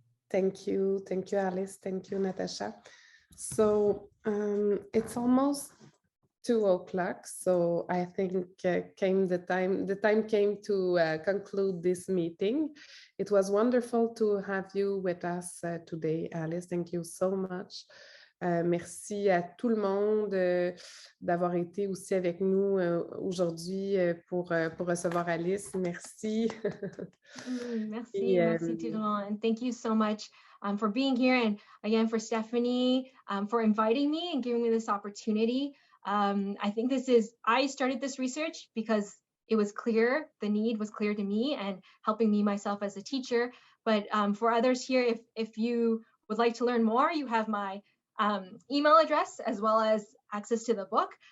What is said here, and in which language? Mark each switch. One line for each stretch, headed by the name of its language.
English: Thank you, Alice. Thank you, Natasha. So it's almost 2:00, so I think the time came to conclude this meeting. It was wonderful to have you with us today, Alice. Thank you so much.
French: Merci à tout le monde d'avoir été aussi avec nous aujourd'hui pour recevoir Alice. Merci. Merci, merci tout le monde.
English: And thank you so much for being here. And again, for Stephanie, for inviting me and giving me this opportunity. I think I started this research because it was clear, the need was clear to me and helping me myself as a teacher. But for others here, if you would like to learn more, you have my email address as well as access to the book.